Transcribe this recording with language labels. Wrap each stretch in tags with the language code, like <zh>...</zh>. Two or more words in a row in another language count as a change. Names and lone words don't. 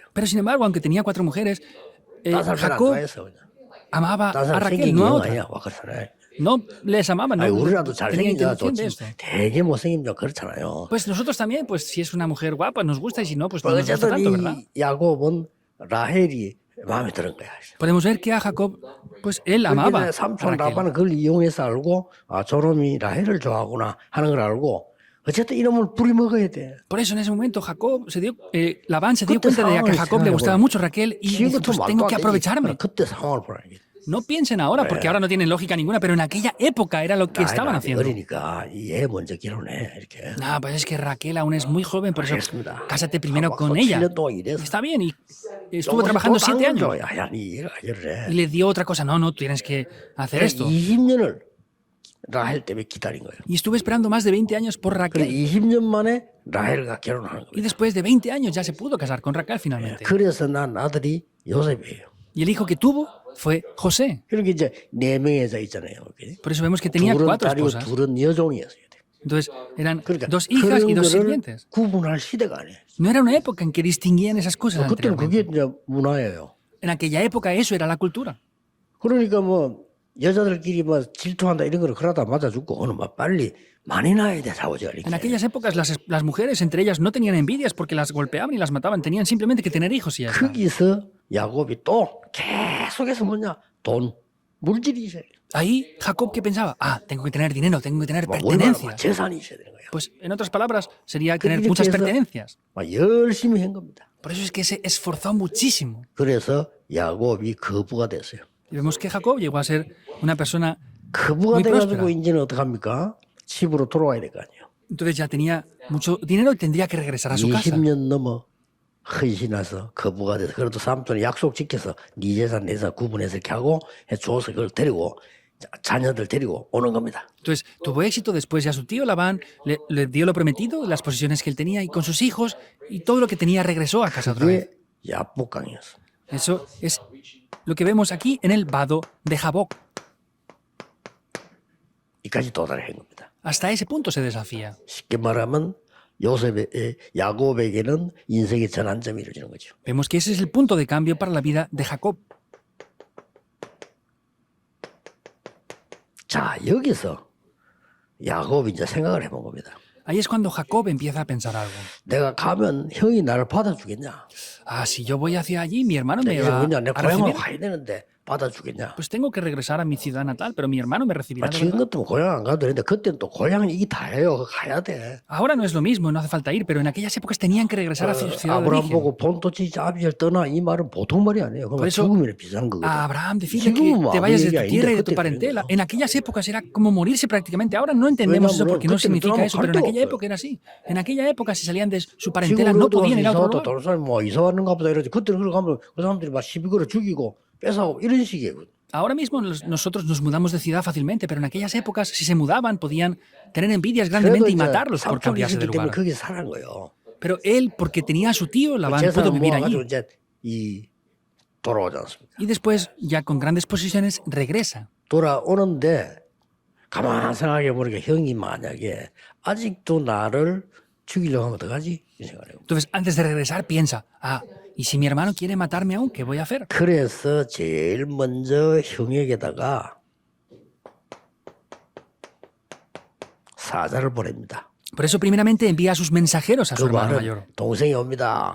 <es>Pero sin embargo, aunque tenía 4 mujeres,</es> <ko>딴 사람 안</ko> <es>Jacob</es> <ko>좋아했어 그냥.</ko> <es>amaba</es> <ko>딴</ko> <es>a</es> <ko>사람</ko> <es>Raquel,</es> <ko>생긴</ko> <es>no a</es> <ko>경</ko> <es>otra.</es> <ko>아니야. 와 그렇잖아요.</ko> <es>No les amaba, no</es> <ko>아니, 우리라도</ko> <es>tenía</es> <ko>잘생긴 자</ko> <es>intención de</es> <ko>좋지.</ko> <es>esto.</es> <ko>되게 못생긴 자 그렇잖아요.</ko> <es>Pues nosotros también, pues si es una mujer guapa, nos gusta, y si no, pues no nos gusta</es> <ko>어쨌든</ko> <es>tanto, ¿verdad?</es> <ko>이 야곱은 라헬이 마음에 드는 거야.</ko> <es>Podemos ver que a Jacob, pues él amaba</es> <ko>그러니까</ko> <es>a</es> <ko>삼촌</ko> <es>Raquel.</es> <ko>라반은 그걸 이용해서 알고 아 저놈이 라헬을 좋아하구나 하는 걸 알고 어쨌든 이놈을 부리먹어야 돼.</ko> <es>Por eso en ese momento Labán se dio</es> <ko>그때</ko> <es>cuenta de que a</es> <ko>상황을</ko> <es>Jacob le gustaba</es> <ko>생각해보면</ko> <es>mucho Raquel y</es> <ko>지금</ko> <es>dijo,</es> <ko>같으면</ko> <es>pues</es> <ko>말도</ko> <es>tengo</es> <ko>안</ko> <es>que</es> <ko>되지.</ko> <es>aprovecharme.</es> <ko>그때 상황을 보라는 게.</ko> <es>No piensen ahora, porque ahora no tienen lógica ninguna, pero en aquella época era lo que estaban</es> <ko>아직</ko> <es>haciendo.</es> <ko>어리니까 얘 먼저 결혼해 이렇게.</ko> <es>No, pues es que Raquel aún es muy joven, por eso</es> <ko>알겠습니다.</ko> <es>cásate primero</es> <ko>하고</ko> <es>con ella.</es> <ko>7년 동안 일해서</ko> <es>Está bien, y estuvo</es> <ko>조금씩</ko> <es>trabajando</es> <ko>또</ko> <es>7 años.</es> <ko>당겨줘. 야, 니 얘가 결혼해.</ko> <es>Y le dio otra cosa, no, tienes que hacer esto.</es> <ko>20년을 라헬 때문에 기다린 거예요.</ko> <es>Y estuve esperando más de 20 años por</es> <ko>그래</ko> <es>Raquel.</es> <ko>20년 만에 라헬과 결혼하는</ko> <es>Y</es> <ko>거예요.</ko> <es>después de 20 años ya se pudo casar con Raquel finalmente.</es> <ko>그래서 난 아들이 요셉이에요.</ko> <es>Y el hijo que tuvo fue José.</es> <ko>그러니까 이제 4명의 여자 있잖아요. 이렇게.</ko> <es>Por eso vemos que tenía</es> <ko>둘은</ko> <es>4</es> <ko>딸이고</ko> <es>esposas.</es> <ko>둘은 여종이었어요.</ko> <es>Entonces eran</es> <ko>그러니까</ko> <es>2 hijas y</es> <ko>그런</ko> <es>2</es> <ko>거를</ko> <es>sirvientes.</es> <ko>구분할 시대가 아니에요.</ko> <es>No era una época en que distinguían esas cosas</es> <ko>그때는 그게</ko> <es>anteriormente.</es> <ko>이제 문화예요.</ko> <es>En aquella época eso era la cultura.</es> <ko>그러니까 뭐 여자들끼리 뭐 질투한다 이런 거를 그러다 맞아 죽고 오늘 막 빨리 많이 낳아야 돼 자오지가</ko> <es>En</es> <ko>이렇게.</ko> <es>aquellas épocas las mujeres entre ellas no tenían envidias porque las golpeaban y las mataban, tenían simplemente que tener hijos y ya está.</es> <ko>거기서 야곱이 또 계속해서 뭐냐 돈 물질이 있어야 돼.</ko> <es>Ahí Jacob ¿qué pensaba? Ah, tengo que tener dinero, tengo que tener</es> <ko>막 얼마나 막</ko> <es>pertenencias.</es> <ko>재산이 있어야 되는 거야.</ko> <es>Pues en otras palabras sería tener</es> <ko>이렇게</ko> <es>muchas</es> <ko>해서</ko> <es>pertenencias.</es> <ko>막 열심히 한 겁니다.</ko> <es>Por eso es que se esforzó muchísimo.</es> <ko>그래서 야곱이 거부가 됐어요.</ko> <es>Y vemos que Jacob llegó a ser una persona,</es> <ko>거부가</ko> <es>muy</es> <ko>돼가지고</ko> <es>próspera.</es> <ko>이제는 어떡합니까? 집으로 돌아와야 될 거 아니에요.</ko> <es>entonces ya tenía mucho dinero y tendría que regresar a su casa.</es> <ko>20년 넘어 헌신해서 거부가 돼서 그래도 삼촌이 약속 지켜서 네 재산 내 재산 구분해서 이렇게 하고 해줘서 그걸 데리고 자녀들 데리고 오는 겁니다.</ko> <es>Entonces tuvo éxito, después ya su tío Labán le dio lo prometido, las posesiones que él tenía y con sus hijos y todo lo que tenía regresó a casa otra vez.</es> <ko>그게 야복강이었어.</ko> <es>Eso es lo que vemos aquí en el vado de Jaboc.</es> <ko>이까지 도달한 겁니다.</ko> <es>Hasta ese punto se desafía.</es> <ko>쉽게 말하면 야곱에게는 인생의 전환점이 이루어지는 거죠.</ko> <es>Vemos que ese es el punto de cambio para la vida de Jacob.</es> <ko>자, 여기서 야곱이 이제 생각을 해본 겁니다.</ko> <es>Ahí es cuando Jacob empieza a pensar algo.</es> <ko>내가 가면 형이 나를 받아주겠냐?</ko> <es>Ah, si yo voy hacia allí, mi hermano me</es> <ko>이제</ko> <es>va</es> <ko>뭐냐, 내</ko> <es>a</es> <ko>고향으로</ko> <es>recibir.</es> <ko>가야 되는데 받아주겠냐?</ko> <es>Pues tengo que regresar a mi ciudad natal, pero mi hermano me recibirá de</es> <ko>지금</ko> <es>verdad.</es> <ko>같으면 고향 안 가도 되는데 그때는 또 고향은 이게 다예요. 가야 돼.</ko> <es>Ahora no es lo mismo, no hace falta ir, pero en aquellas épocas tenían que regresar a su ciudad de</es> <ko>아브라함</ko> <es>origen.</es> <ko>보고 본토지 아비를 떠나 이 말은 보통 말이 아니에요. 그건</ko> <es>Por eso,</es> <ko>죽음이나 비슷한 거거든.</ko> <es>A Abraham decirle que</es> <ko>지금은 뭐</ko> <es>te</es> <ko>아무</ko> <es>vayas de</es> <ko>얘기</ko> <es>tu</es> <ko>아닌데</ko> <es>tierra y de tu</es> <ko>그때</ko> <es>parentela.</es> <ko>그랬거든.</ko> <es>En aquellas épocas era como morirse prácticamente. Ahora no entendemos eso</es> <ko>왜냐하면</ko> <es>porque no</es> <ko>그때는</ko> <es>significa eso, pero en</es> <ko>갈 데가</ko> <es>aquella</es> <ko>없어요.</ko> <es>época era así. En aquella época si salían de su parentela</es> <ko>지금</ko> <es>no podían ir a</es> <ko>이사</ko> <es>otro</es> <ko>왔다</ko> <es>lugar.</es> <ko>다른 사람이 뭐 이사 왔는가 보다 이러지. 그때는 그걸 가면 그 사람들이 막 시비 걸어 죽이고 뺏어가고 이런 식이에요.</ko> <es>Ahora mismo nosotros nos mudamos de ciudad fácilmente, pero en aquellas épocas si se mudaban podían tener envidias</es> <ko>그래도</ko> <es>grandemente y</es> <ko>이제</ko> <es>matarlos por</es> <ko>삼촌이</ko> <es>cambiarse de</es> <ko>있었기 때문에</ko> <es>lugar.</es> <ko>거기서 살은 거예요.</ko> <es>Pero él, porque tenía a su tío, Labán pudo</es> <ko>재산을</ko> <es>vivir</es> <ko>모아가지고</ko> <es>allí.</es> <ko>이제 이 돌아오지 않습니까?</ko> <es>Y después, ya con grandes posesiones, regresa.</es> <ko>돌아오는데 가만 생각해 보니까 형이 만약에 아직도 나를 죽이려고 하면 어떡하지? 이 생각을 해요.</ko> <es>Entonces, antes de regresar, piensa, ah, ¿y si mi hermano quiere matarme aún? ¿Qué voy a hacer?</es> <ko>그래서 제일 먼저 형에게다가 사자를 보냅니다.</ko> <es>Por eso, primeramente, envía a sus mensajeros a su</es> <ko>그</ko> <es>hermano</es> <ko>말은</ko> <es>mayor.</es> <ko>동생이 옵니다.</ko>